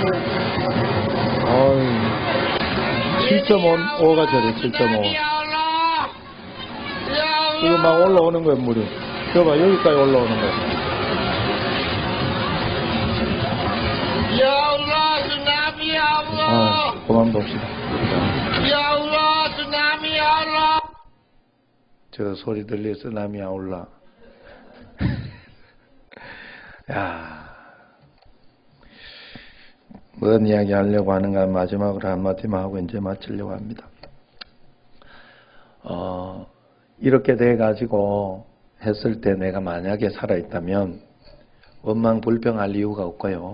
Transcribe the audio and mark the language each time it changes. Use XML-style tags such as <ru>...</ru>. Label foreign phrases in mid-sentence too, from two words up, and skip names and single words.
<ko>7.5가 저래, 7.5. 이거 막 올라오는 거야, 물이. 저봐, 여기까지 올라오는 거야.</ko> <ar>يا الله، تسونامي يا الله.</ar> <ko>그만 봅시다.</ko> <ar>يا الله، تسونامي يا الله.</ar> <ko>저 소리 들려, 쓰나미 아울라. 야, 뭔 이야기 하려고 하는가 마지막으로 한마디만 하고 이제 마치려고 합니다. 이렇게 돼가지고 했을 때 내가 만약에 살아있다면 원망 불평할 이유가 없고요.</ko>